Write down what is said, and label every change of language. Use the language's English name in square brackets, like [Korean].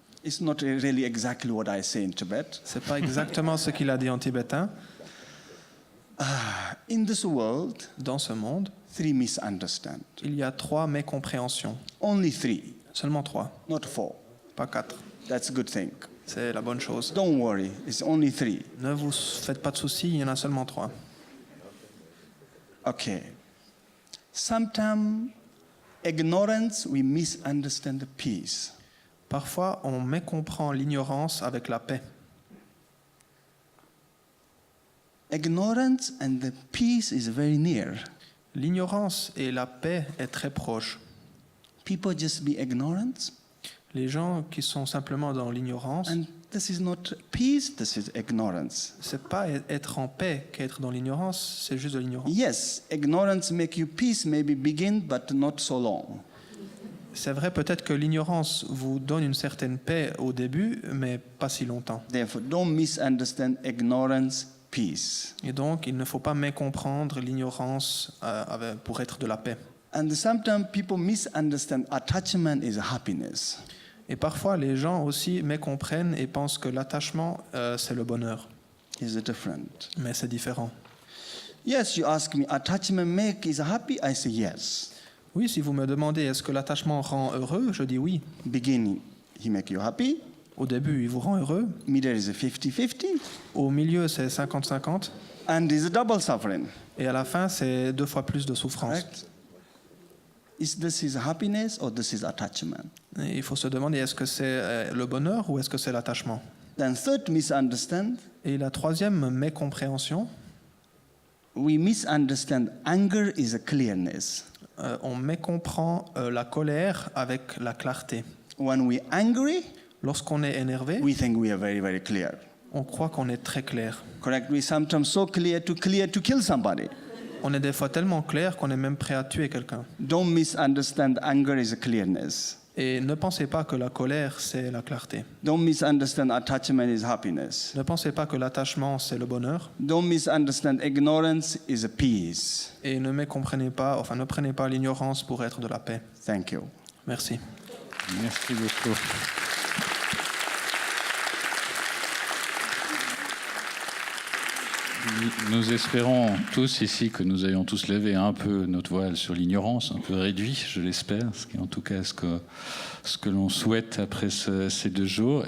[English] It's not really exactly what I say in Tibet. [French] C'est pas exactement ce qu'il a dit en tibétain. [English] In this world, [French] dans ce monde, [English] 3 misunderstand. [French] Il y a 3 mécompréhensions. [English] Only 3. [French] Seulement 3. [English] Not 4. [French] Pas 4. [English] That's a good thing. [French] C'est la bonne chose. [English] Don't worry, it's only 3. [French] Ne vous faites pas de soucis, il y en a seulement 3. [English] Okay. Sometimes ignorance, we misunderstand the peace. [French] Parfois, on mécomprend l'ignorance avec la paix. [English] Ignorance and the peace is very near. [French] L'ignorance et la paix est très proche. [English] People just be ignorant. [French] Les gens qui sont simplement dans l'ignorance, [English] And this is not peace, this is ignorance. [French] c'est pas être en paix qu'être dans l'ignorance, c'est juste de l'ignorance. [English] Yes, ignorance make you peace, maybe begin, but not so long. [French] C'est vrai, peut-être que l'ignorance vous donne une certaine paix au début, mais pas si longtemps. [English] Therefore, don't misunderstand ignorance, peace. [French] Et donc, il ne faut pas mécomprendre l'ignorance pour être de la paix. [English] And sometimes people misunderstand attachment is happiness. [French] Et parfois, les gens aussi mécomprennent et pensent que l'attachement, c'est le bonheur. [English] Is different. [French] Mais c'est différent. [English] Yes, you ask me, attachment make is happy? I say yes. [French] Oui, si vous me demandez est-ce que l'attachement rend heureux, je dis oui. [English] Beginning, he make you happy. [French] Au début, il vous rend heureux. [English] Middle is a 50-50. [French] Au milieu, c'est 50-50. [English] And is a double suffering. [French] Et à la fin, c'est 2 fois plus de souffrance. [English] Right? Is this is happiness or this is attachment? [French] Et il faut se demander est-ce que c'est le bonheur ou est-ce que c'est l'attachement. [English] Then third misunderstand. [French] Et la troisième mécompréhension, [English] We misunderstand anger is a clearness. [French] On mécomprend la colère avec la clarté. [English] When we angry, [French] Lorsqu'on est énervé, [English] we think we are very, very clear. [French] on croit qu'on est très clair. [English] Correct? We sometimes so clear to kill somebody. [French] On est des fois tellement clair qu'on est même prêt à tuer quelqu'un. [English] Don't misunderstand anger is a clearness. [French] Et ne pensez pas que la colère, c'est la clarté. [English] Don't misunderstand attachment is happiness. [French] Ne pensez pas que l'attachement, c'est le bonheur. [English] Don't misunderstand ignorance is a peace. [French] Et ne prenez pas l'ignorance pour être de la paix. [English] Thank you. [French] Merci. Merci beaucoup. Nous espérons tous ici que nous ayons tous levé un peu notre voile sur l'ignorance, un peu réduit, je l'espère, ce qui est en tout cas ce que l'on souhaite après ces 2 jours.